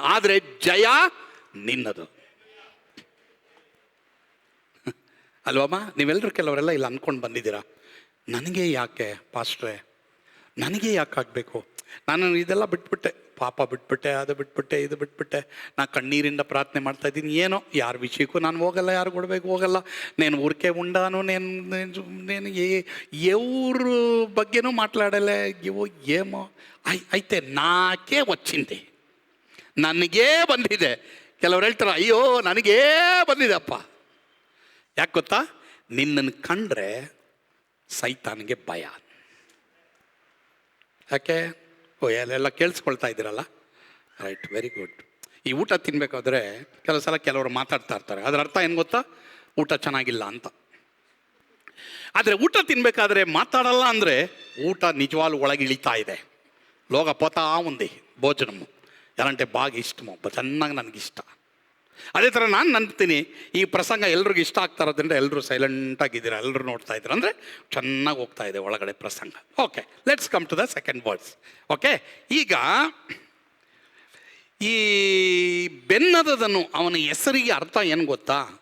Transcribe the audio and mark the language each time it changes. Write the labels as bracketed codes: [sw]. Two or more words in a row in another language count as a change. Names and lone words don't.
[kn] ಆದರೆ ಜಯ ನಿನ್ನದು ಅಲ್ವಮ್ಮ? ನೀವೆಲ್ಲರೂ ಕೆಲವರೆಲ್ಲ ಇಲ್ಲಿ ಅಂದ್ಕೊಂಡು ಬಂದಿದ್ದೀರಾ, ನನಗೆ ಯಾಕೆ ಪಾಸ್ಟ್ರೆ, ನನಗೆ ಯಾಕೆ ಆಗಬೇಕು, ನಾನು ಇದೆಲ್ಲ ಬಿಟ್ಬಿಟ್ಟೆ, ಪಾಪ ಬಿಟ್ಬಿಟ್ಟೆ, ಅದು ಬಿಟ್ಬಿಟ್ಟೆ, ಇದು ಬಿಟ್ಬಿಟ್ಟೆ, ನಾನು ಕಣ್ಣೀರಿಂದ ಪ್ರಾರ್ಥನೆ ಮಾಡ್ತಾ ಇದ್ದೀನಿ, ಏನೋ ಯಾರ ವಿಷಯಕ್ಕೂ ನಾನು ಹೋಗಲ್ಲ, ಯಾರು ಕೊಡಬೇಕು ಹೋಗಲ್ಲ, [te] నేను ఊరికే ఉండాను, నేను ఎవరు బగ్గేనూ మాట్లాడలే, ఏమో అయితే నాకే వచ్చింది, [kn] ನನಗೇ ಬಂದಿದೆ. ಕೆಲವ್ರು ಹೇಳ್ತಾರೆ, ಅಯ್ಯೋ ನನಗೇ ಬಂದಿದೆ ಅಪ್ಪ. ಯಾಕೆ ಗೊತ್ತಾ? ನಿನ್ನನ್ನು ಕಂಡ್ರೆ ಸೈತಾನಿಗೆ ಭಯ. ಯಾಕೆ? ಎಲ್ಲ ಕೇಳಿಸ್ಕೊಳ್ತಾ ಇದ್ದೀರಲ್ಲ, ರೈಟ್, [en] very good. [kn] ಈ ಊಟ ತಿನ್ನಬೇಕಾದ್ರೆ ಕೆಲವು ಸಲ ಕೆಲವರು ಮಾತಾಡ್ತಾ ಇರ್ತಾರೆ, ಅದರ ಅರ್ಥ ಏನು ಗೊತ್ತಾ? ಊಟ ಚೆನ್ನಾಗಿಲ್ಲ ಅಂತ. ಆದರೆ ಊಟ ತಿನ್ನಬೇಕಾದ್ರೆ ಮಾತಾಡಲ್ಲ ಅಂದರೆ ಊಟ ನಿಜವಾಗ್ಲೂ ಒಳಗೆ ಇಳಿತಾ ಇದೆ. [te] లోగా పోతా ఉంది భోజనము. ఎలా అంటే బాగా ఇష్టము, [kn] ಚೆನ್ನಾಗಿ ನನಗಿಷ್ಟ. ಅದೇ ಥರ ನಾನು ನಂಬ್ತೀನಿ ಈ ಪ್ರಸಂಗ ಎಲ್ರಿಗೂ ಇಷ್ಟ ಆಗ್ತಾ ಇರೋದ್ರಿಂದ ಎಲ್ಲರೂ ಸೈಲೆಂಟಾಗಿದ್ದೀರಾ, ಎಲ್ಲರೂ ನೋಡ್ತಾ ಇದ್ದೀರಾ ಅಂದರೆ ಚೆನ್ನಾಗಿ ಹೋಗ್ತಾ ಇದೆ ಒಳಗಡೆ ಪ್ರಸಂಗ. [en] OK, let's come to the second words. [kn] ಓಕೆ, ಈಗ ಈ ಬೆನ್ನದದನು ಅವನ ಹೆಸರಿಗೆ ಅರ್ಥ ಏನು ಗೊತ್ತಾ?